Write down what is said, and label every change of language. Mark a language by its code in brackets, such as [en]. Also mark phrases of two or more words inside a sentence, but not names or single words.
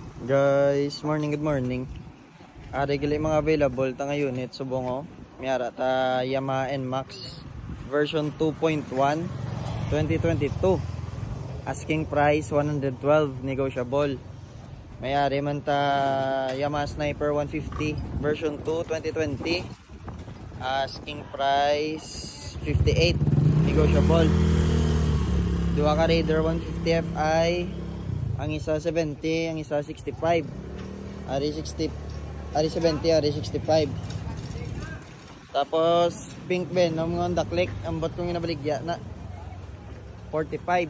[en] Guys, good morning. [krj] Ari gali mga available ta nga unit subong Miyara ta Yamaha NMAX version 2.1 2022. [en] Asking price 112, negotiable. [krj] Mayari man ta Yamaha Sniper 150 version 2 2020. [en] Asking price 58, negotiable. [krj] Dua ka Raider 150 Fi. Ang isa 70, ang isa 65. Ari 60, ari 70, ari 65. Tapos pink Venom ng Honda Click, ang bot kong inabaligya na 45.